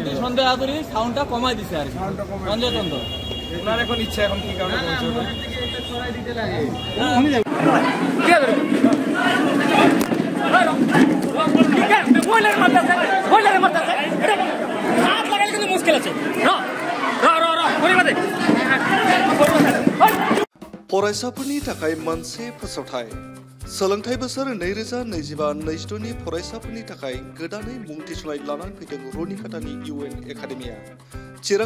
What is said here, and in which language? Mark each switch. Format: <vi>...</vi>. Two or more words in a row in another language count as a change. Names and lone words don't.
<bn>সন্ধ্যা আদরি সাউন্ডটা কমাই দিছে আর কি সঞ্জয় তন্ত্র ওনার এখন ইচ্ছা এখন কি কারণে বলছে ওটা ছড়াই দিতে লাগে मुश्किल আছে</bn> <brx>फरायसाफोरनि थाखाय मोनसे फोसावथाय सोलोंथाइ बोसोर 2025-26 नि फरायसाफोरनि थाखाय गोदानै मुं थिसननाय लानानै फैदों रनिकाटानि</brx> <en>UN academia</en> <brx>चिरां</brx>